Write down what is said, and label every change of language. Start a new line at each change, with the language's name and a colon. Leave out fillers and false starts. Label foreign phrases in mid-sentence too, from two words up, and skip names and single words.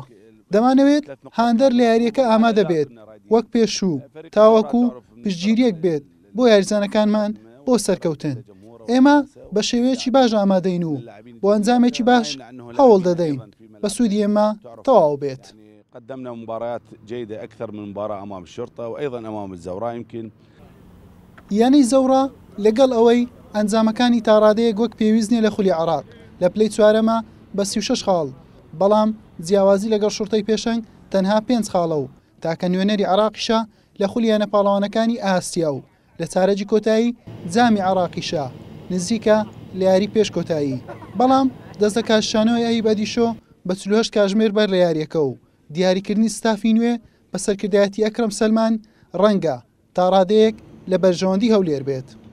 Central Kurdish: دەمانەوێت هاندەر لە یاریەکە ئامادە بێت وەک پێشوو تاوەکو پشتگیریەک بێت بۆ یارزانەکانمان بۆ سەرکەوتن. ئێمە بە شێوەیەکی باش ئامادەین و بۆ ئەنجامێکی باش هەوڵ دەدەین بە سوودی ئێمە تەواو بێت.
Arabic: قدمنا مباريات جيدة أكثر من مباراة أمام الشرطة وأيضا أمام الزوراء يمكن.
Central Kurdish: یانەی زەوڕا لەگەڵ ئەوەی ئەنجامەکانی تاڕادەیەک وەک پێویستنیە لە خولی عێراق لە پلەی چوارەمە بە 36 خاڵ بەڵام جیاوازی لەگەڵ شورتەی پێشەنگ تەنها 5 خاڵە و تاکە نوێنەری عێراقیشە لە خولیانە پاڵەوانەکانی ئاستیا و لە چارەجی کۆتایی جامی عێراقیشە نزیکە لە یاری پێش کۆتایی بەڵام دەست لە کاششانەوەی ئەی بەدیشۆ بە 48 کاتژمێر بەر لە یاریەکە و دیاریکردنی ستافی نوێ بە سەرکردایەتی ئەکرەم سەلمان ڕەنگە تا ڕادەیەک لە بەرژەوەندی هەولێر بێت.